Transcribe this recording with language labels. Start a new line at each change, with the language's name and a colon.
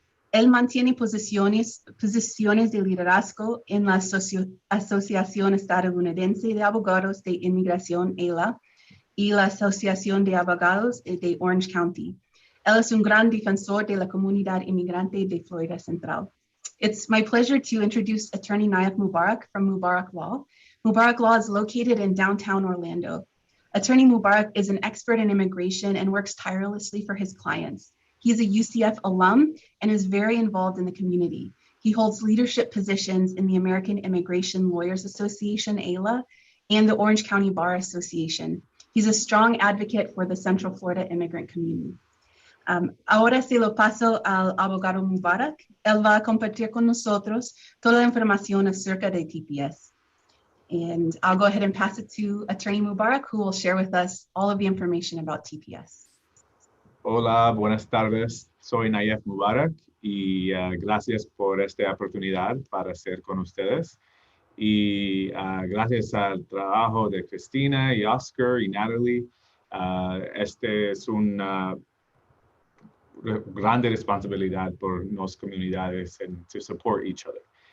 Spanish: Él mantiene posiciones de liderazgo en la Asociación Estadounidense de Abogados de Inmigración, AILA, y la Asociación de Abogados de Orange County. Él es un gran defensor de la comunidad inmigrante de Florida Central.
English: It's my pleasure to introduce Attorney NAYEF Mubarak from Mubarak Law. Mubarak Law is located in downtown Orlando. Attorney Mubarak is an expert in immigration and works tirelessly for his clients. He is a UCF alum and is very involved in the community. He holds leadership positions in the American Immigration Lawyers Association, AILA, and the Orange County Bar Association. He's a strong advocate for the Central Florida immigrant community.
Spanish: Ahora se lo paso al abogado Mubarak. Él va a compartir con nosotros toda la información acerca de TPS.
English: And I'll go ahead and pass it to Attorney Mubarak, who will share with us all of the information about TPS.
Spanish: Hola, buenas tardes. Soy NAYEF Mubarak y gracias por esta oportunidad para ser con ustedes. Y gracias al trabajo de Cristina y Oscar y Natalie, este es una grande responsabilidad por las comunidades
English: to support each other.